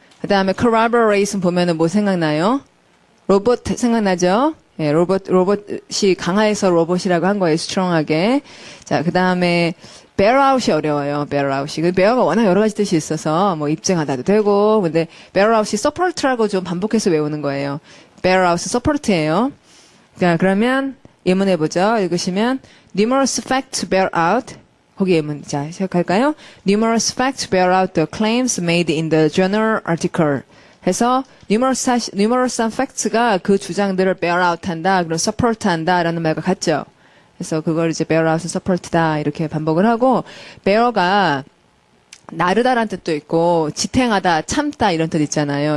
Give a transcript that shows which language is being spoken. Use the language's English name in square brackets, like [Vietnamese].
[Korean] 그 다음에 corroboration 보면은 뭐 생각나요? 로봇 생각나죠? 예, 로봇이 강화해서 로봇이라고 한 거예요. strong하게. 자, 그 다음에 bear out이 어려워요. bear out이. 그 bear가 워낙 여러 가지 뜻이 있어서 뭐 입증하다도 되고, 근데 bear out이 support라고 좀 반복해서 외우는 거예요. bear out은 support예요. 자, 그러면 예문해 보죠. [English] 읽으시면 numerous facts bear out. [Korean] 거기 예문. 자, 시작할까요? [English] Numerous facts bear out the claims made in the journal article. [Korean] 해서 numerous facts가 그 주장들을 bear out 한다, 그럼 support 한다라는 말과 같죠. 그래서 그걸 이제 bear out은 support다 이렇게 반복을 하고 bear가 나르다란 뜻도 있고 지탱하다, 참다 이런 뜻 있잖아요.